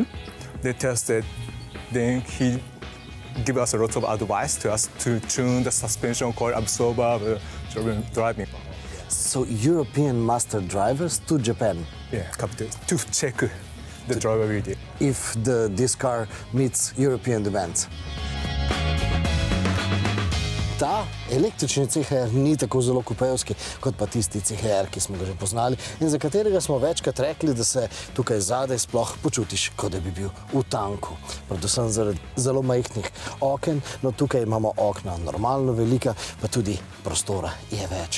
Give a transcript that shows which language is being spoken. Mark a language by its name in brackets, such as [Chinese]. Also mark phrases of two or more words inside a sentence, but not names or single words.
[English] They tested, then he gave us a lot of advice to us to tune the suspension coil absorber during driving. So European master drivers to Japan? Yeah, to check the drivability. If this car meets European demands. [Slovenian] Ta električni CHR ni tako zelo kupejevski, kot pa tisti CHR, ki smo ga že poznali in za katerega smo večkrat rekli, da se tukaj zadaj sploh počutiš, kot da bi bil v tanku. Predvsem zaradi zelo majhnih oken, no tukaj imamo okna normalno velika, pa tudi prostora je več.